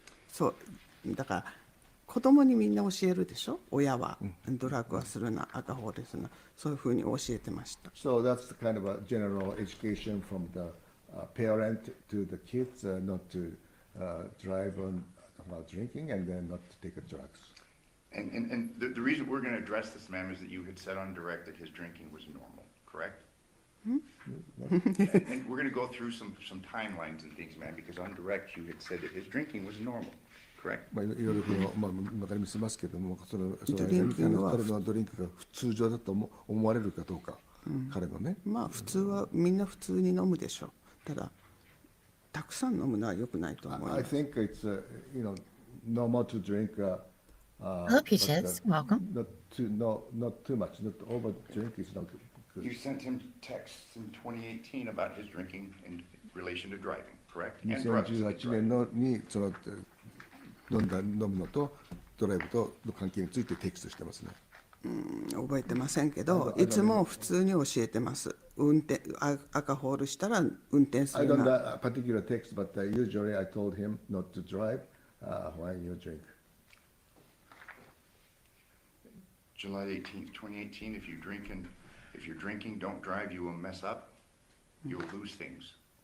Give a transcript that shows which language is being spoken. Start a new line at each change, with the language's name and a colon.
Japanese: そうだから子供にみんな教えるでしょ。親はドラッグはするな、アルコールするな、そういうふうに教えてました。
English: So that's kind of a general education from the parent to the kids, not to drive while drinking, and then not to take drugs. And the reason we're going to address this, ma'am, is that you had said on direct that his drinking was normal, correct? And we're going to go through some timelines and things, ma'am, because on direct you had said that his drinking was normal, correct?
Japanese: いろいろ分かりますけども、彼のドリンクが普通常だと思われるかどうか、彼のね。まあ普通はみんな普通に飲むでしょ。ただたくさん飲むのは良くないと思います。
English: I think it's normal to drink. Hello, Peaches. Welcome. Not too much. Not over drink is not good. You sent him texts in 2018 about his drinking in relation to driving, correct? And drugs.
Japanese: 2018年にその飲むのとドライブとの関係についてテキストしてますね。覚えてませんけど、いつも普通に教えてます。アルコールしたら運転するな。
English: I don't know a particular text, but usually I told him not to drive when you drink. July 18th, 2018, if you're drinking, don't drive, you will mess up, you'll lose things.